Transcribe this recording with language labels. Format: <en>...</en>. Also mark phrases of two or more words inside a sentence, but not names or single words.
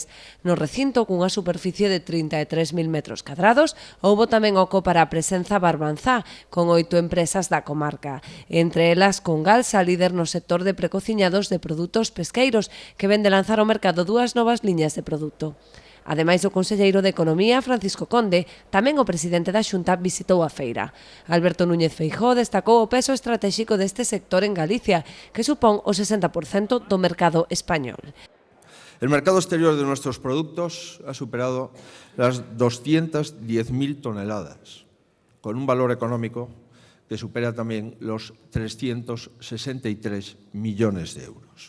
<gl>No recinto, cunha superficie de 33.000 metros cadrados, houbo tamén oco para a presenza con 8 empresas da comarca, entre elas Congalsa, líder no sector de precociñados de produtos pesqueiros, que ven de lanzar ao mercado dúas novas liñas de produto. Ademais do conselleiro de Economía, Francisco Conde, tamén o presidente da Xunta visitou a feira. Alberto Núñez Feijóo destacou o peso estratégico deste sector en Galicia, que supón o 60% do mercado español.</gl> <es>El mercado exterior de nuestros productos ha superado las 210.000 toneladas, con un valor económico que supera también los 363 millones de euros.</es>